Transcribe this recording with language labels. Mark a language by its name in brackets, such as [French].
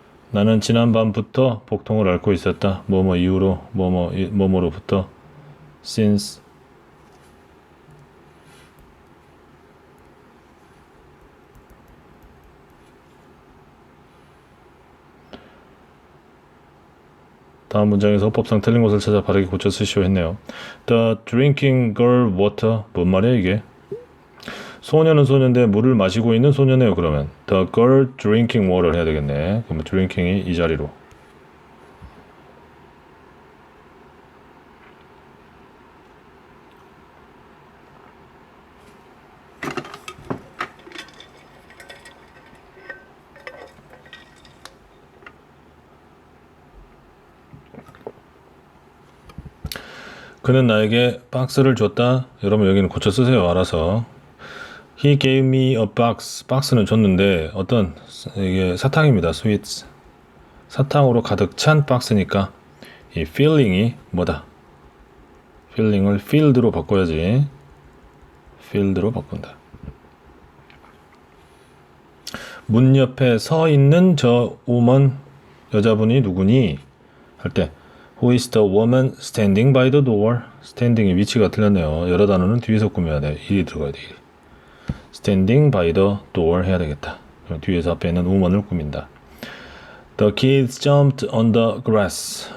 [Korean] 나는 지난밤부터 복통을 앓고 있었다. 뭐뭐 이후로 뭐뭐로부터 since. 다음 문장에서 어법상 틀린 것을 찾아 바르게 고쳐 쓰시오 했네요. [English] The drinking girl water. [Korean] 뭔 말이야 이게? 소녀는 소녀인데 물을 마시고 있는 소녀네요. 그러면 [English] The girl drinking water [Korean] 해야 되겠네. 그러면 drinking이 이 자리로. 그는 나에게 박스를 줬다. 여러분 여기는 고쳐 쓰세요. 알아서. [English] He gave me a box. [Korean] 박스는 줬는데 어떤 이게 사탕입니다. [English] sweets. [Korean] 사탕으로 가득 찬 박스니까 이 filling이 뭐다? filling을 filled로 바꿔야지. filled로 바꾼다. 문 옆에 서 있는 저 woman 여자분이 누구니? 할 때 [English] Who is the woman standing by the door? [Korean] standing의 위치가 틀렸네요. 여러 단어는 뒤에서 꾸며야 돼. 일이 들어가야 돼. [English] standing by the door [Korean] 해야 되겠다. 그럼 뒤에서 앞에 있는 woman을 꾸민다. [English] The kids jumped on the grass.